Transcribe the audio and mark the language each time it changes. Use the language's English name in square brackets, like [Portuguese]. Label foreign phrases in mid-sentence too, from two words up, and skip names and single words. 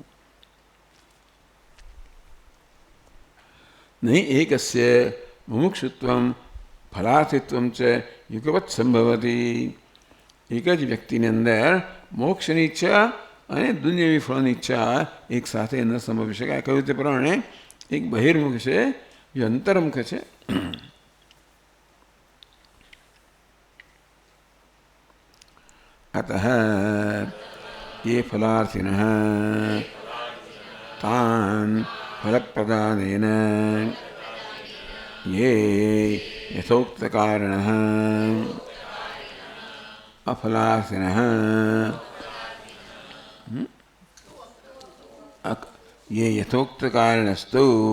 [Sanskrit] नहीं एकस्य मुमुक्षुत्वम फलार्थित्वम छे युगवत संभवती. [Gujarati] એક જ વ્યક્તિની અંદર મોક્ષની ઈચ્છા અને દુનિયાવી ફળની ઈચ્છા એક સાથે ન સંભવી શકાય. કહ્યું તે પ્રમાણે એક બહિર્મુખ છે, એ અંતર્મુખ છે. [Sanskrit] अतः ये फलार्थिनः तान् फलप्रदानेन ये यथोक्तकारिणः अफलार्थिनः ये यथोक्तकारिणस्तु